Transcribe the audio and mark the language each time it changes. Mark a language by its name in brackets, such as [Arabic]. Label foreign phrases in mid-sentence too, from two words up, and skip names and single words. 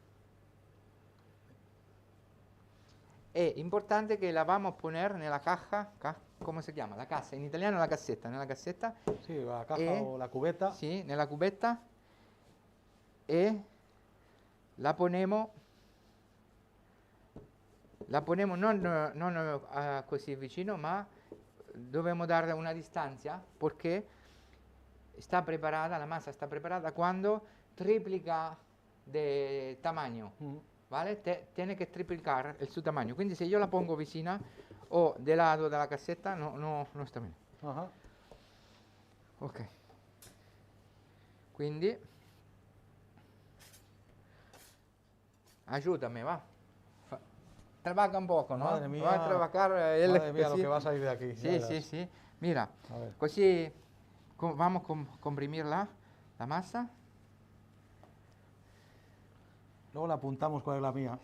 [Spanish] Es importante que la vamos a poner en la caja. ¿Cómo se llama? La casa. En italiano la caseta. En la caseta. Sí, la caja o la cubeta. Sí, en la cubeta. Y la ponemos. La ponemos [Italian] non così vicino, ma dobbiamo darle una [Spanish] distancia perché está preparada, la masa está preparada cuando triplica de tamaño, ¿vale? Tiene que triplicar su tamaño. [Italian] Quindi se io la pongo vicina o [Spanish] del lado [Italian] della cassetta, no sta bene. Ok. Quindi aiutami, va. [Spanish] Trabaja un poco, ¿no? Madre mía, va a trabajar madre mía lo que va a salir de aquí. Sí. Mira, così vamos a comprimir la masa. Luego la apuntamos cuál es la mía,